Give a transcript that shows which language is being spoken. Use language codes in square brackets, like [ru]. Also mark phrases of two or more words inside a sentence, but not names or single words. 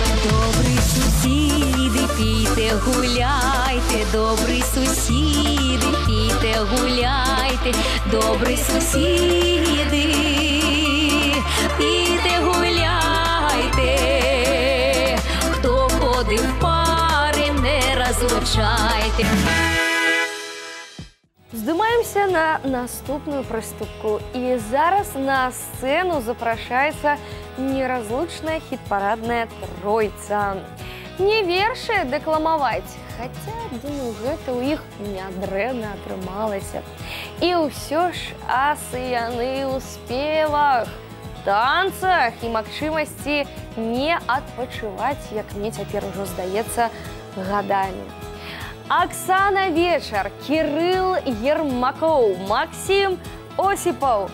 [uk] Добрі сусіди, пійте, гуляйте, добрі сусіди, пійте, гуляйте, добрі сусіди, пійте, гуляйте. Хто ходив в пари, не розлучайте. [be] Здымаемся на наступную прыступку. І зараз на сцэну запрашаецца неразлучная хіт-парадная тройца. Не вершы дэкламаваць, хаця, думаю, гэта ў іх нядрэнна атрымалася. І ўсё ж асы яны ў спевах, танцах і магчымасці не адпачываць, як мне цяпер ужо здаецца, гадамі. Оксана Вечар, Кирилл Ермаков, Максим Осипов.